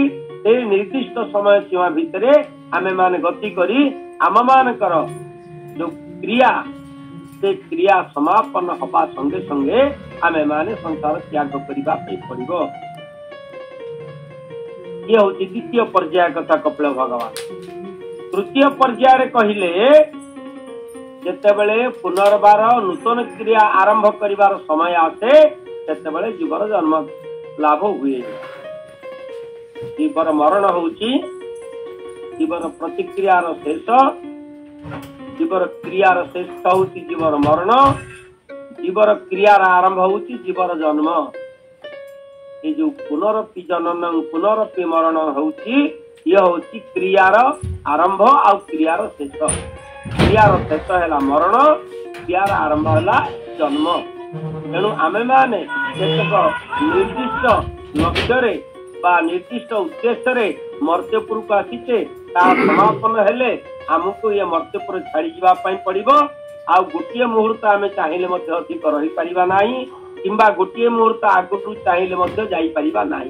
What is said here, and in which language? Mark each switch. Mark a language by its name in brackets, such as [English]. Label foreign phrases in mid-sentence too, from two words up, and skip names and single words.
[Odia] ଏ ନିର୍ଦ୍ଦିଷ୍ଟ ସମୟ ସୀମା ଭିତରେ ଆମେ ମାନେ ଗତି କରି ଆମ ମାନଙ୍କର ଯୋ କ୍ରିୟା ସେ କ୍ରିୟା ସମାପନ ହେବା ସଙ୍ଗେ ସଙ୍ଗେ ଆମେ ମାନେ ସଂସାର ତ୍ୟାଗ କରିବା ପାଇଁ ପଡ଼ିବ। ଏ ହେଉଛି ଦ୍ୱିତୀୟ ପର୍ଯ୍ୟାୟ କଥା କପିଳ ଭଗବାନ। ତୃତୀୟ ପର୍ଯ୍ୟାୟ ରେ କହିଲେ ଯେତେବେଳେ ପୁନର୍ବାର ନୂତନ କ୍ରିୟା ଆରମ୍ଭ କରିବାର ସମୟ ଆସେ ସେତେବେଳେ ଜୀବର ଜନ୍ମ ଲାଭ ହୁଏ। ଜୀବର ମରଣ ହେଉଛି ଜୀବର ପ୍ରତିକ୍ରିୟା ର ଶେଷ ଜୀବର କ୍ରିୟା ର ଶେଷ ହେଉଛି ଜୀବର ମରଣ ଜୀବର କ୍ରିୟା ଆରମ୍ଭ ହେଉଛି ଜୀବର ଜନ୍ମ। ଏ ଯୋ ପୁନରପି ଜନନ ପୁନରପି ମରଣ ହେଉଛି ଏ ହେଉଛି କ୍ରିୟା ର ଆରମ୍ଭ ଆ କ୍ରିୟା ର ଶେଷ। କ୍ରିୟାର ଶେଷ ହେ ମରଣ କ୍ରିୟାର ଆରମ୍ଭ ହେ ଜନ୍ମ। ତେଣୁ ଆମେ ମାନେ ନିର୍ଦ୍ଦିଷ୍ଟ ଲକ୍ଷ୍ୟ ବା ନିର୍ଦ୍ଦିଷ୍ଟ ଉଦ୍ଦେଶ୍ୟ ମର୍ତ୍ତ୍ୟପୁର କୁ ଆସିଛେ ସମାପନ ହେଲେ ଆମକୁ ଏ ମର୍ତ୍ତ୍ୟପୁର ଛାଡ଼ି ଯିବା ପଡ଼ିବ। ଆଉ ଗୋଟେ ମୁହୂର୍ତ୍ତ ଆମେ ଚାହିଁଲେ ମଧ୍ୟ ଅଧିକ ରହି ପାରିବା ନାହିଁ କିମ୍ବା ଗୋଟେ ମୁହୂର୍ତ୍ତ ଆଗୁ ଚାହିଁଲେ ମଧ୍ୟ ଯାଇ ପାରିବା ନାହିଁ।